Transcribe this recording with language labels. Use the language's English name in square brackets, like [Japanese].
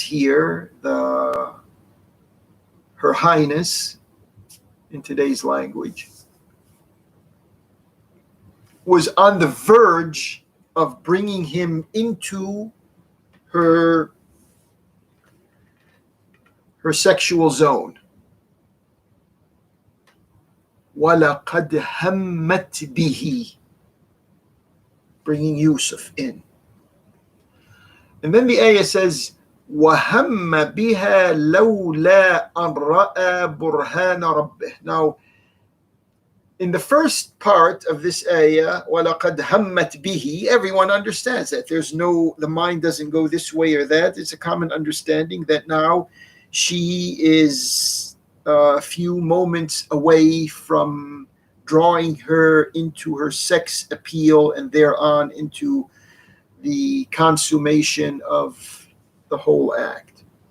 [English] here, Her Highness, in today's language, was on the verge of bringing him into her sexual zone. [Arabic] وَلَقَدْ هَمَّتْ بِهِ, [English] bringing Yusuf in. And then the ayah says, [Arabic] وَهَمَّ بِهَا لَوْلَا أَنْ رَأَى بُرْهَانَ رَبِّهِ. [English] Now, In the first part of this ayah, [Arabic] وَلَقَدْ هَمَّتْ بِهِ, [English] everyone understands that. The mind doesn't go this way or that. It's a common understanding that now she is a few moments away from drawing her into her sex appeal and thereon into the consummation of the whole act.